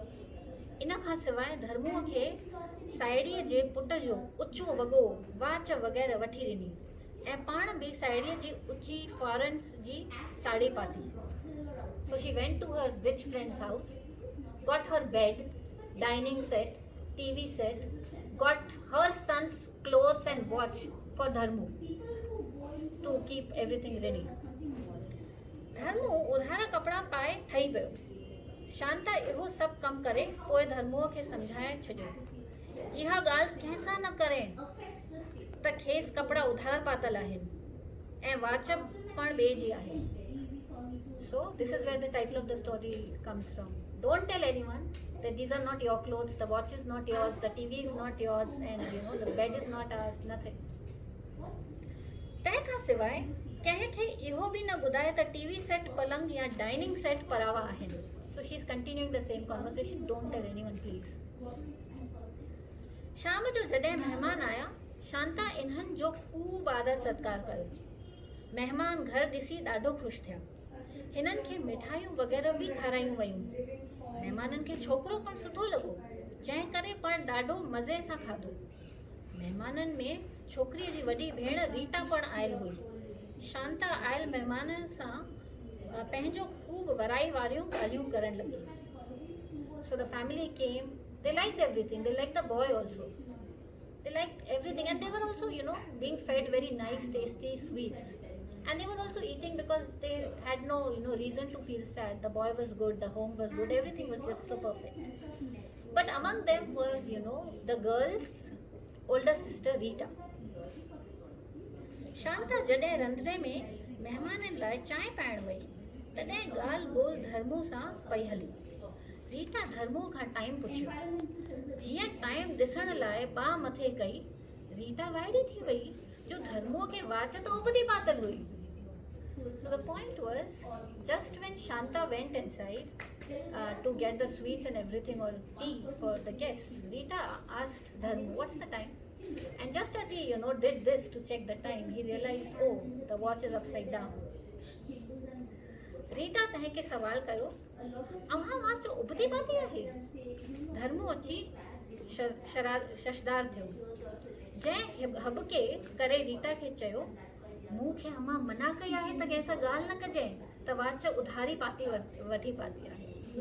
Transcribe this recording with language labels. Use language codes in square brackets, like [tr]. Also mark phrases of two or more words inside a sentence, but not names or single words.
[sd] इन खां सवाइ धर्मूअ खे साहेड़ीअ जे पुट जो उचो वॻो, वाच वग़ैरह वठी ॾिनी ऐं पाण बि साहेड़ीअ जी ऊची फॉरेन्स जी साड़ी पाती। [en] So she went to her rich friend's house, got her bed, dining set, TV set, got her son's clothes and watch for Dharmu to keep everything ready. [sd] धर्मू उधारा कपिड़ा पाए ठही पियो। शांता इहो सभु कमु करे पोइ धर्मूअ खे सम्झाए छॾियो, इहा ॻाल्हि कंहिंसां न करे त खेसि कपिड़ा उधार पातल आहिनि ऐं वाच पण ॿिए जी आहे। [en] So this is where the title of the story comes from. Don't tell anyone that these are not your clothes, the watch is not yours, the TV is not yours, and the bed is not ours, nothing. [sd] तंहिं खां सवाइ कंहिंखे इहो बि न ॿुधाए त टीवी सेट, पलंग या डाइनिंग सेट परावा आहिनि। [en] So she is continuing the same conversation. Don't tell anyone, please. [sd] शाम जो जॾहिं महिमान आया, शांता इन्हनि जो ख़ूब आदर सत्कार कयो। महिमान घर ॾिसी ॾाढो ख़ुशि थिया। हिननि खे मिठाइयूं वग़ैरह बि खारायूं वयूं। महिमाननि खे छोकिरो पण सुठो लॻो, जंहिं करे पण ॾाढो मज़े सां खाधो। महिमाननि में छोकिरीअ जी वॾी भेण रीटा पण आयल हुई। शांता आयल महिमाननि सां पंहिंजो ख़ूब वराई वारियूं ॻाल्हियूं करण लॻी। [en] So the family came. They liked everything. They liked the boy also. They liked everything, and they were also, being fed very nice, tasty sweets. And they were also eating because they had no, reason to feel sad. The boy was good, the home was good, everything was just so perfect. But among them was, the girl's older sister Rita. [sd] शांता जॾहिं रंधिणे में महिमाननि लाइ चांहि पाइण वई, तॾहिं ॻाल्हि ॿोल धर्मू सां पई हली। रीटा धर्मू खां टाइम पुछियो। जीअं टाइम ॾिसण लाइ बाह मथे कई, रीटा वाइड़ी थी वई जो धर्मूअ खे वाच त उबती पातल हुई। [en] So the point was, just when Shanta went inside to get the sweets and everything or tea for the guests, Rita asked Dharmu, "What's the time?" And just as he, did this to check the time, he realized, oh, the watch is upside down. [sd] रीटा तंहिंखे सवाल कयो, अव्हां वाच उबती पाती आहे? धर्मू अची शशदार थियो। जंहिं हबके करे रीटा खे चयो, मूंखे अम्मा मना कई आहे त कंहिं सां ॻाल्हि न कजांइ त वाच उधारी पाती वठी पाती आहे।